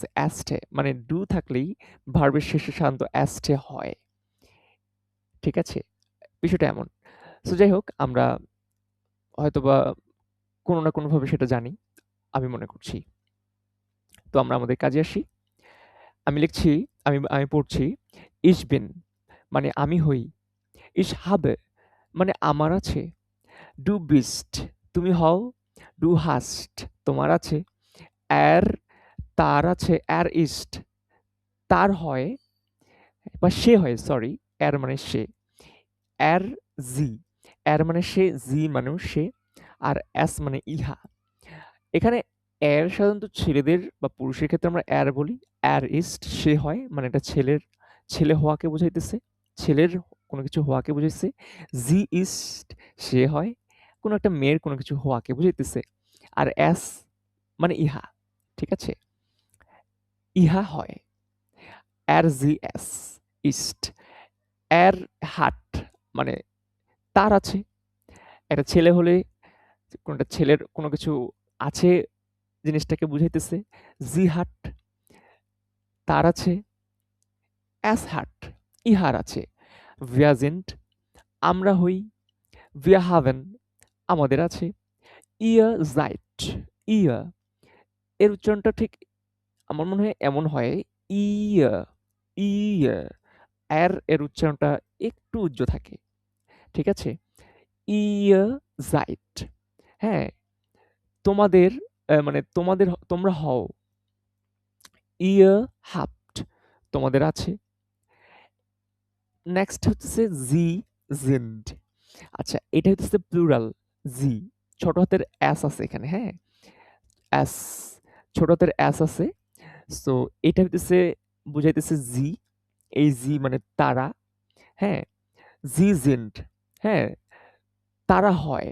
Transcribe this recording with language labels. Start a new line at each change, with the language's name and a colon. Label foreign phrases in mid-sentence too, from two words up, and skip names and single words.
Bangla: অ্যাস্টে মানে ডু থাকলেই ভার্বের শেষে সাধারণত অ্যাস্টে হয়। ঠিক আছে? বিষয়টা এমন। সো যাই হোক, আমরা হয়তোবা কোনো না কোনোভাবে সেটা জানি, আমি মনে করছি। তো আমরা আমাদের কাজে আসি। আমি লিখছি, আমি পড়ছি
German: ich bin
Bangla: মানে আমি হই।
German: ich habe
Bangla: মানে আমার আছে।
German: du bist
Bangla: তুমি হও।
German: du hast
Bangla: তোমার আছে। er তার আছে।
German: er ist
Bangla: তার হয় বা সে হয়, সরি। er মানে সে।
German: er sie er
Bangla: মানে সে, sie মানেও সে, আর es মানে ইহা। এখানে এর সাধারণত ছেলেদের বা পুরুষের ক্ষেত্রে আমরা এর বলি।
German: er ist
Bangla: সে হয় মানে এটা ছেলে হওয়াকে বুঝাইতেছে। ছেলের কোনো কিছু হওয়াকে বুঝাইছে।
German: sie ist
Bangla: সে হয় কোনো একটা মেয়ের কোনো কিছু হওয়াকে বুঝাইতেছে। আর es মানে ইহা। ঠিক আছে? ইহা হয়।
German: er sie es ist er hat
Bangla: মানে তার আছে। একটা ছেলে হলে কোনটা ছেলের কোনো কিছু আছে জিনিসটাকে বুঝাইতেছে।
German: sie hat
Bangla: তার আছে।
German: es hat
Bangla: ইহার আছে।
German: wir sind
Bangla: আমরা হই।
German: wir haben
Bangla: আমাদের আছে।
German: ihr seid
Bangla: ihr এর উচ্চারণটা ঠিক আমার মনে হয় এমন হয় ইয়া ইয়া এর উচ্চারণটা একটু উজ্জ্ব থাকে। ঠিক আছে?
German: ihr seid
Bangla: হ্যাঁ, তোমাদের মানে তোমরা হও।
German: ihr habt
Bangla: তোমাদের আছে। নেক্সট হচ্ছে
German: sie sind
Bangla: আচ্ছা, এটা হইতেছে প্লুরাল জি। ছোট হাতের এস আছে এখানে, হ্যাঁ? এস ছোট হাতের এস আছে। সো এটা হইতেছে বুঝাইতেছে জি। এই জি মানে তারা, হ্যাঁ?
German: Sie sind
Bangla: হ্যাঁ, তারা হয়।